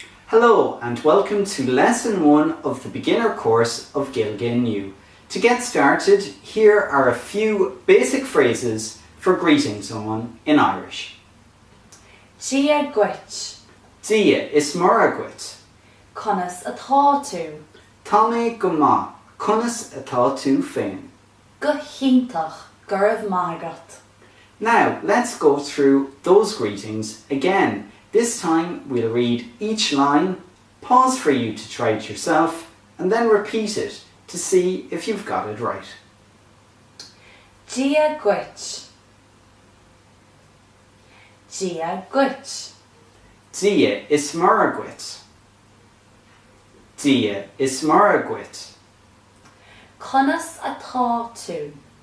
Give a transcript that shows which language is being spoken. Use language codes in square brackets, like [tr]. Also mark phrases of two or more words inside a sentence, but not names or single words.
[en] Hello and welcome to Lesson 1 of the beginner course of Gaeilge Inniu. To get started, here are a few basic phrases for greeting someone in Irish. [ga] Dia Duit. Dia is Muire Duit. Conas atá tú. Tá mé go maith, Conas atá tú féin. Go hiontach, raibh agat. [en] Now let's go through those greetings again. This time we'll read each line, pause for you to try it yourself, and then repeat it to see if you've got it right. [ga] Dia Duit. Dia Duit. Dia is Muire Duit. Dia is Muire Duit. Conas atá tú.